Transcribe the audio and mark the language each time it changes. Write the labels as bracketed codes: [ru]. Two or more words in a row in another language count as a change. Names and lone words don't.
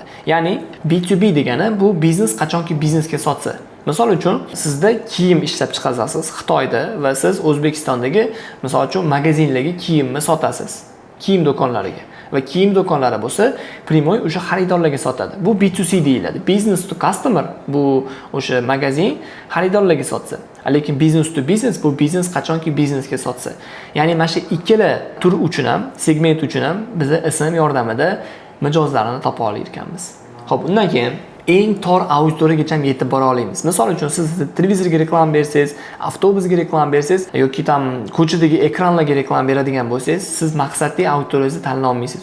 [uz] Ya'ni B2B degani bu biznes qachonki biznesga sotsa. Misol uchun sizda kiyim ishlab chiqarasiz Xitoyda va siz O'zbekistondagi misol uchun magazinlarga kiyimni sotasiz. Kiyim do'konlariga. Va kiyim do'konlari bo'lsa, primoy o'sha xaridorlarga sotadi. Bu B2C deyiladi. [en] Business to customer [uz] bu o'sha magazin xaridorlarga sotsa. Lekin [en] business to business [uz] bu biznes qachonki biznesga sotsa. Ya'ni mana shu ikkala tur uchun ham, segment uchun ham biz SMM yordamida mijozlarni topa olar ekanmiz. Xo'p, undan keyin eng tor auditoriyaga ham yetib bora olamiz. Misol uchun siz televizorga reklama bersangiz, avtobusga reklama bersangiz yoki tam ko'chadagi ekranlarga reklama beradigan bo'lsangiz, siz maqsadli auditoriyangizni tanlay olmaysiz.